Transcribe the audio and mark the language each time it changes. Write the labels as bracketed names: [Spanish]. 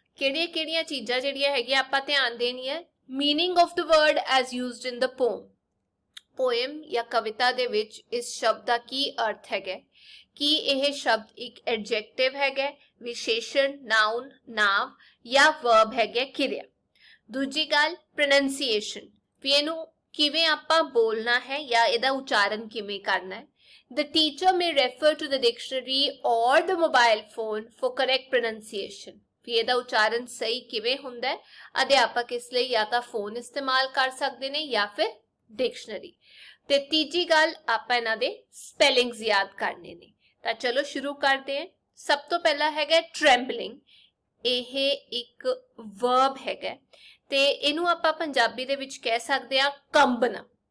[Punjabi] ਕਿਹੜੀਆਂ-ਕਿਹੜੀਆਂ ਚੀਜ਼ਾਂ ਜਿਹੜੀਆਂ ਹੈਗੀਆਂ ਆਪਾਂ ਧਿਆਨ ਦੇਣੀ ਹੈ। [English] Meaning of the word as used in the poem [Punjabi] poem या कविता ਦੇ ਵਿੱਚ ਇਸ ਸ਼ਬਦ ਦਾ ਕੀ ਅਰਥ ਹੈਗਾ ਕਿ ਇਹ ਸ਼ਬਦ ਇੱਕ ਐਡਜੈਕਟਿਵ ਹੈਗਾ ਵਿਸ਼ੇਸ਼ਣ ਨਾਉਨ ਨਾਮ ਜਾਂ ਵਰਬ ਹੈਗਾ ਕਿਰਿਆ। ਦੂਜੀ ਗੱਲ ਪ੍ਰੋਨੰਸੀਏਸ਼ਨ ਵੀ ਇਹਨੂੰ ਕਿਵੇਂ ਆਪਾਂ ਬੋਲਣਾ ਹੈ ਜਾਂ ਇਹਦਾ ਉਚਾਰਨ ਕਿਵੇਂ ਕਰਨਾ ਹੈ। [English] The teacher may refer to the dictionary or the mobile phone for correct pronunciation [Punjabi] ਵੀ ਇਹਦਾ ਉਚਾਰਨ ਸਹੀ ਕਿਵੇਂ ਹੁੰਦਾ ਹੈ। ਅਧਿਆਪਕ ਇਸ ਲਈ ਜਾਂ ਤਾਂ ਫੋਨ ਇਸਤੇਮਾਲ ਕਰ ਸਕਦੇ ਨੇ ਜਾਂ ਫਿਰ ਡਿਕਸ਼ਨਰੀ। ਤੇ ਤੀਜੀ ਗੱਲ ਆਪਾਂ ਇਹਨਾਂ ਦੇ ਸਪੈਲਿੰਗਸ ਯਾਦ ਕਰਨੇ ਨੇ। ਤਾਂ ਚਲੋ ਸ਼ੁਰੂ ਕਰਦੇ ਹਾਂ। ਸਭ ਤੋਂ ਪਹਿਲਾ ਹੈਗਾ ਟ੍ਰੈਂਬਲਿੰਗ ਇਹ ਇੱਕ ਵਰਬ ਹੈਗਾ ਤੇ ਇਹਨੂੰ ਆਪਾਂ ਪੰਜਾਬੀ ਦੇ ਵਿੱਚ ਕਹਿ ਸਕਦੇ ਹਾਂ ਕੰਬਣਾ।